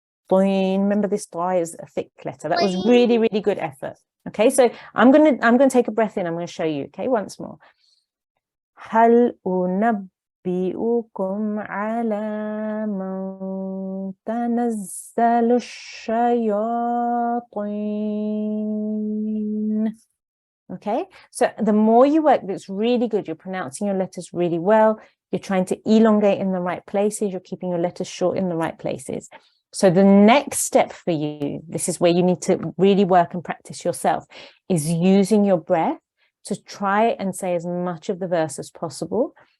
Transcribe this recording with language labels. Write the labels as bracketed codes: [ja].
[en] Remember, this dry is a thick letter. That was really, really good effort. Okay, so I'm gonna take a breath in. I'm going to show you. Okay, once more. [ar] هل أنبئكم على من تنزل الشياطين. [en] Okay, so the more you work, that's really good. You're pronouncing your letters really well. You're trying to elongate in the right places. You're keeping your letters short in the right places. So the next step for you, this is where you need to really work and practice yourself, is using your breath to try and say as much of the verse as possible.